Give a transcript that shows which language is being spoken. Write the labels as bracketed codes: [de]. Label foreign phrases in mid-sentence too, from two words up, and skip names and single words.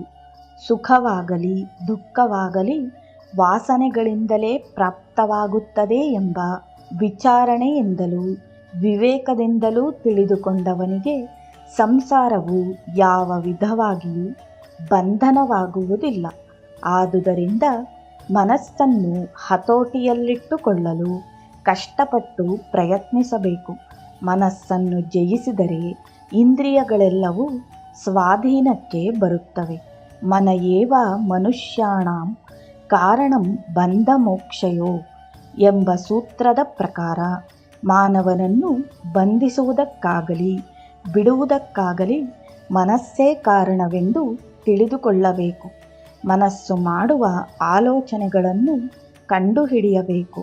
[kn] ಸುಖವಾಗಲಿ ದುಃಖವಾಗಲಿ ವಾಸನೆಗಳಿಂದಲೇ ಪ್ರಾಪ್ತವಾಗುತ್ತದೆ ಎಂಬ ವಿಚಾರಣೆಯಿಂದಲೂ ವಿವೇಕದಿಂದಲೂ ತಿಳಿದುಕೊಂಡವನಿಗೆ ಸಂಸಾರವು ಯಾವ ವಿಧವಾಗಿಯೂ ಬಂಧನವಾಗುವುದಿಲ್ಲ. ಆದುದರಿಂದ ಮನಸ್ಸನ್ನು ಹತೋಟಿಯಲ್ಲಿಟ್ಟುಕೊಳ್ಳಲು ಕಷ್ಟಪಟ್ಟು ಪ್ರಯತ್ನಿಸಬೇಕು. ಮನಸ್ಸನ್ನು ಜಯಿಸಿದರೆ ಇಂದ್ರಿಯಗಳೆಲ್ಲವೂ ಸ್ವಾಧೀನಕ್ಕೆ ಬರುತ್ತವೆ. [sa] ಮನ ಏವ ಮನುಷ್ಯಾಣಾಂ ಕಾರಣಂ ಬಂಧ ಮೋಕ್ಷಯೋ [kn] ಎಂಬ ಸೂತ್ರದ ಪ್ರಕಾರ ಮಾನವನನ್ನು ಬಂಧಿಸುವುದಕ್ಕಾಗಲಿ ಬಿಡುವುದಕ್ಕಾಗಲಿ ಮನಸ್ಸೇ ಕಾರಣವೆಂದು ತಿಳಿದುಕೊಳ್ಳಬೇಕು. ಮನಸ್ಸು ಮಾಡುವ ಆಲೋಚನೆಗಳನ್ನು ಕಂಡುಹಿಡಿಯಬೇಕು.